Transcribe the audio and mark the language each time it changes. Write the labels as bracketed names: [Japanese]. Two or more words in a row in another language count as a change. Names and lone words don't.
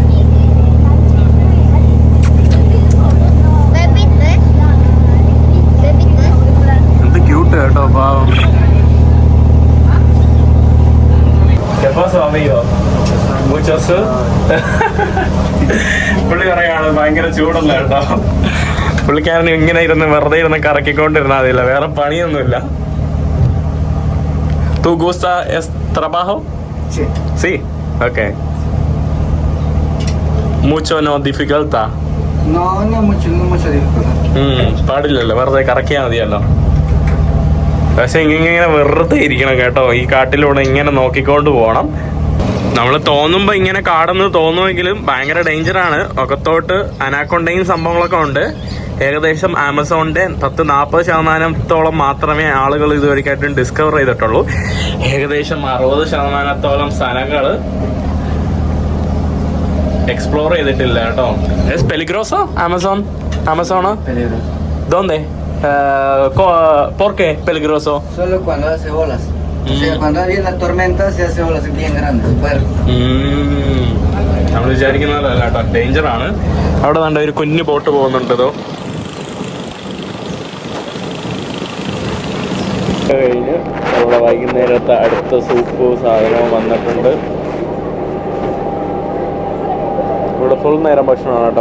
[Malayalam] എന്ത് ക്യൂട്ട് കേട്ടോ, പാവം. പുള്ളി പറയാണ് ഭയങ്കര ചൂടല്ല കേട്ടോ. പുള്ളിക്കാരന് ഇങ്ങനെ ഇരുന്ന് വെറുതെ ഇരുന്ന് കറക്കിക്കൊണ്ടിരുന്നാൽ മതിയില്ല, വേറെ പണിയൊന്നുമില്ല. [Spanish] ¿Tú gusta este trabajo? Sí. Sí, okay. Mucho no dificulta. No mucho dificultad. [Malayalam] പാടില്ലല്ലോ, വെറുതെ കറക്കിയാൽ മതിയല്ലോ. പക്ഷെ ഇങ്ങനെ വെറുതെ ഇരിക്കണം കേട്ടോ. ഈ കാട്ടിലൂടെ ഇങ്ങനെ നോക്കിക്കൊണ്ട് പോകണം. നമ്മൾ തോന്നുമ്പോൾ ഇങ്ങനെ കാടെന്ന് തോന്നുമെങ്കിലും ഭയങ്കര ഡേഞ്ചറാണ്. ഒക്കത്തോട്ട് അനാക്കൊണ്ടയും സംഭവങ്ങളൊക്കെ ഉണ്ട്. ഏകദേശം ആമസോണിന്റെ 10-40% മാത്രമേ ആളുകൾ ഇതുവരെയായിട്ടും ഡിസ്കവർ ചെയ്തിട്ടുള്ളൂ. ഏകദേശം 60% സ്ഥലങ്ങൾ എക്സ്പ്ലോർ ചെയ്തിട്ടില്ല കേട്ടോ. [Spanish] Es peligroso Amazon? Peligroso. ¿Dónde? ¿Por qué peligroso? Solo cuando hace olas. O sea, cuando viene la tormenta se hace olas bien grandes, fuertes. [Malayalam] നമ്മൾ വിചാരിക്കുന്നതല്ല കേട്ടോ, ഡേഞ്ചറാണ്. അവിടെ കണ്ട ഒരു കുഞ്ഞു ബോട്ട് പോകുന്നുണ്ടോ. കഴിഞ്ഞ് നമ്മുടെ വൈകുന്നേരത്തെ അടുത്ത സൂപ്പ് സാധനവും വന്നിട്ടുണ്ട്. ഇവിടെ ഫുൾ നേരം ഭക്ഷണമാണ് കേട്ടോ.